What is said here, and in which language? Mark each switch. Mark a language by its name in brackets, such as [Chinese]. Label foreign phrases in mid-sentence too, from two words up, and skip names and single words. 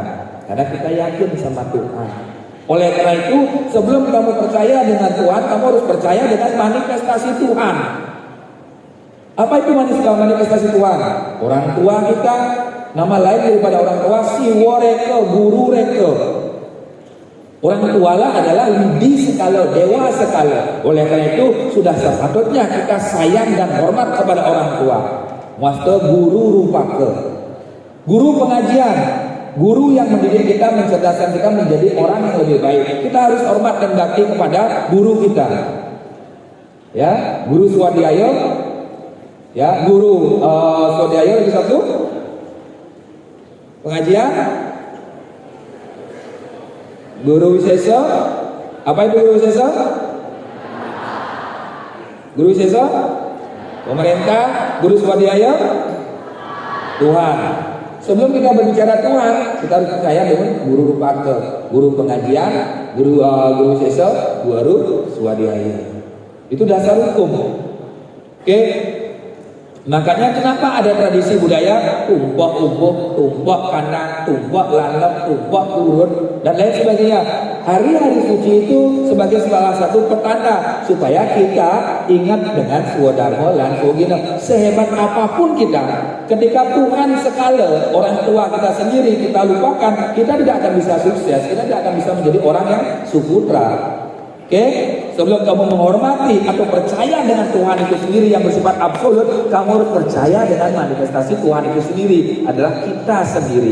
[Indonesian] Karena kita yakin sama Tuhan. Oleh karena itu, sebelum kamu percaya dengan Tuhan, kamu harus percaya dengan manifestasi Tuhan. Apa itu manifestasi Tuhan? Orang tua kita, nama lain daripada orang tua, siwa reka, guru reka. Orang tualah adalah widi sekala, dewa sekala. Oleh karena itu sudah sepatutnya kita sayang dan hormat kepada orang tua. Master guru rupake, guru pengajian, guru yang mendidik kita, mencerdaskan kita menjadi orang yang lebih baik. Kita harus hormat dan bakti kepada guru kita. Ya, guru swadhyaya, ya, guru swadhyaya lagi satu. Pengajian, guru wisesa. Apa itu guru wisesa? Guru wisesa, pemerintah. Guru swadhyaya, Tuhan. Sebelum kita berbicara Tuhan, kita harus percaya dengan guru rupake, guru pengajian, guru wisesa, guru swadhyaya. Itu dasar hukum. Oke. Makanya kenapa ada tradisi budaya tumpah umbuh, tumpah kanan, tumpah landep, tumpah turun dan lain sebagainya. Hari-hari suci itu sebagai salah satu petanda supaya kita ingat dengan swadharma lan sugina. Sehebat apapun kita, ketika Tuhan sekala orang tua kita sendiri kita lupakan, kita tidak akan bisa sukses, kita tidak akan bisa menjadi orang yang suputra. Oke, sebelum kamu menghormati atau percaya dengan Tuhan itu sendiri yang bersifat absolut, kamu harus percaya dengan manifestasi Tuhan itu sendiri adalah kita sendiri.